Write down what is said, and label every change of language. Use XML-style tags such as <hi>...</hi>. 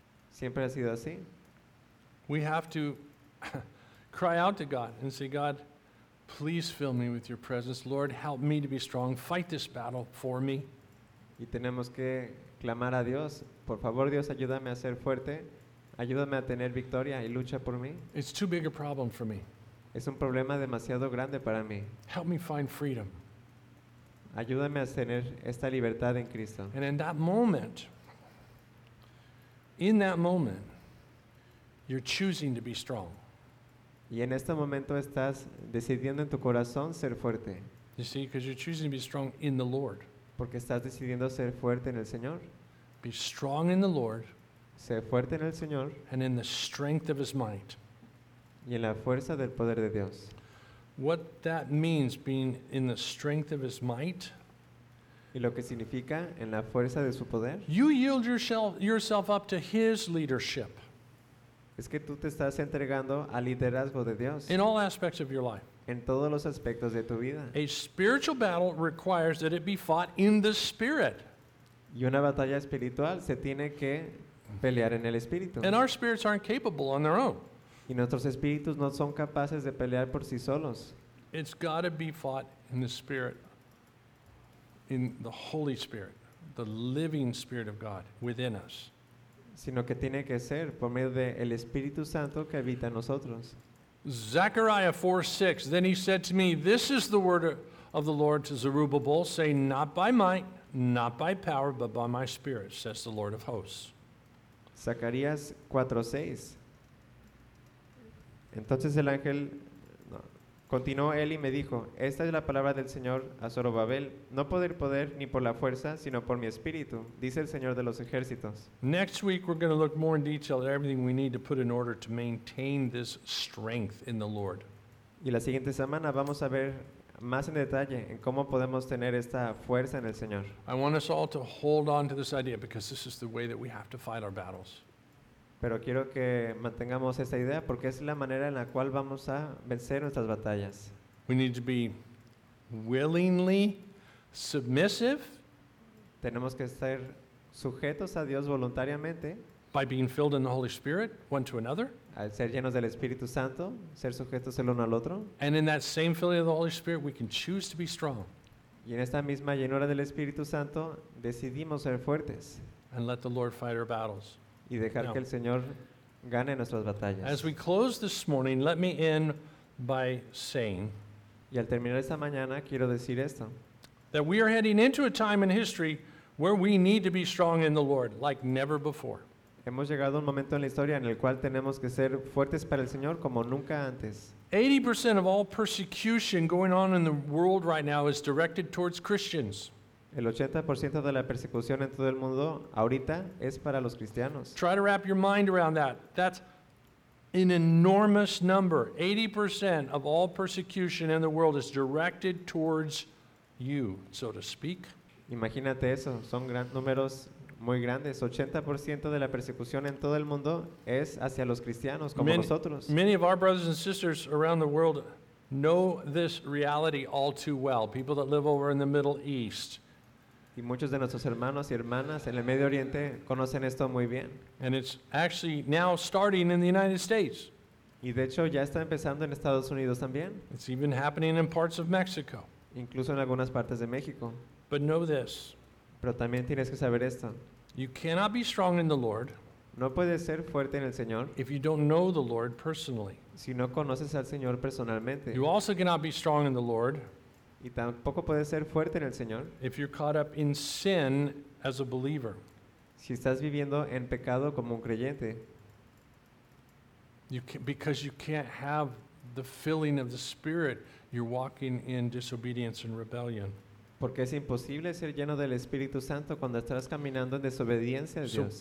<es>Siempre ha sido así.</es> <en>We have to cry out to God and say, God, please fill me with your presence. Lord, help me to be strong. Fight this battle for me.</en> <es>Y tenemos que clamar a Dios. Por favor, Dios, ayúdame a ser fuerte. Ayúdame a tener victoria y lucha por mí.</es> <en>It's too big a problem for me.</en> <es>Es un problema demasiado grande para mí.</es> <en>Help me find freedom.</en> <es>Ayúdame a tener esta libertad en Cristo.</es> <en>And in that moment, you're choosing to be strong.</en> <es>Y en este momento estás decidiendo en tu corazón ser fuerte.</es> <en>You see, because you're choosing to be strong in the Lord.</en> <es>Porque estás decidiendo ser fuerte en el Señor.</es> <en>Be strong in the Lord.</en> <es>Sé fuerte en el Señor.</es> <en>And in the strength of his might.</en> <es>Y en la fuerza del poder de Dios.</es> <en>What that means, being in the strength of his might.</en> <es>Y lo que significa en la fuerza de su poder.</es> <en>You yield yourself up to his leadership.</en> <es>Es que tú te estás entregando al liderazgo de Dios.</es> <en>In all aspects of your life.</en> <es>En todos los aspectos de tu vida.</es> <en>A spiritual battle requires that it be fought in the spirit.</en> <es>Y una batalla espiritual se tiene que pelear en el espíritu.</es> <en>And our spirits aren't capable on their own.</en> <es>Y nuestros espíritus no son capaces de pelear por sí solos.</es> <en>It's got to be fought in the spirit. In the Holy Spirit, the living spirit of God within us.</en> <es>Sino que tiene que ser por medio de el Espíritu Santo que habita en nosotros.</es> <en>Zechariah 4:6, then he said to me, this is the word of the Lord to Zerubbabel, say, not by might, not by power, but by my spirit, says the Lord of hosts.</en> <es>Zacarías 4:6. Entonces el ángel continuó él y me dijo, esta es la palabra del Señor a Zorobabel, no por el poder ni por la fuerza, sino por mi espíritu, dice el Señor de los ejércitos.</es> <en>Next week we're going to look more in detail at everything we need to put in order to maintain this strength in the Lord.</en> <es>Y la siguiente semana vamos a ver más en detalle en cómo podemos tener esta fuerza en el Señor.</es> <en>I want us all to hold on to this idea because this is the way that we have to fight our battles.</en> <es>Pero quiero que mantengamos esta idea porque es la manera en la cual vamos a vencer nuestras batallas.</es> <en>We need to be willingly submissive.</en> <es>Tenemos que ser sujetos a Dios voluntariamente.</es> <en>By being filled in the Holy Spirit, one to another.</en> <es>Al ser llenos del Espíritu Santo, ser sujetos el uno al otro.</es> <en>And in that same filling of the Holy Spirit, we can choose to be strong.</en> <es>Y en esta misma llenura del Espíritu Santo, decidimos ser fuertes.</es> <en>And let the Lord fight our battles.</en> <es>Y dejar que el Señor gane nuestras batallas.</es> <en>As we close this morning, let me end by saying,</en> <es>y al terminar esta mañana, quiero decir esto,</es> <en>that we are heading into a time in history where we need to be strong in the Lord like never before.</en> <es>Hemos llegado a un momento en la historia en el cual tenemos que ser fuertes para el Señor como nunca antes.</es> <en>80% of all persecution going on in the world right now is directed towards Christians.</en> <es>El 80% de la persecución en todo el mundo ahorita es para los cristianos.</es> <en>Try to wrap your mind around that. That's an enormous number. 80% of all persecution in the world is directed towards you, so to speak.</en> <es>Imagínate eso, son números muy grandes. 80% de la persecución en todo el mundo es hacia los cristianos como nosotros.</es> <en>Many of our brothers and sisters around the world know this reality all too well. People that live over in the Middle East.</en> <es>Y muchos de nuestros hermanos y hermanas en el Medio Oriente conocen esto muy bien.</es> <en>And it's actually now starting in the United States.</en> <es>Y de hecho ya está empezando en Estados Unidos también.</es> <en>It's even happening in parts of Mexico.</en> <es>Incluso en algunas partes de México.</es> <en>But know this.</en> <es>Pero también tienes que saber esto.</es> <en>You cannot be strong in the Lord.</en> <es>No puedes ser fuerte en el Señor.</es> <en>If you don't know the Lord personally.</en> <es>Si no conoces al Señor personalmente.</es> <en>You also cannot be strong in the Lord.</en> <es>Y tampoco puedes ser fuerte en el Señor.</es> <en>If you're caught up in sin as a believer.</en> <es>Si estás viviendo en pecado como un creyente.</es> <en>Because you can't have the filling of the Spirit, you're walking in disobedience and rebellion.</en> <es>Porque es imposible ser lleno del Espíritu Santo cuando estás caminando en desobediencia a Dios.</es>